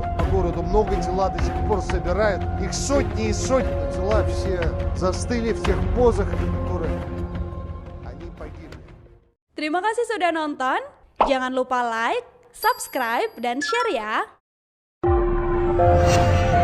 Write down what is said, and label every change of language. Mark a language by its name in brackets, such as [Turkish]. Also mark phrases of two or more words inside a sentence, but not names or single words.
[Russian] По городу много, тела до сих пор собирают. Их сотни и сотни. Тела все застыли в тех позах, в которых они погибли. [Indonesian] Terima kasih sudah nonton. Jangan lupa like, subscribe, dan share ya.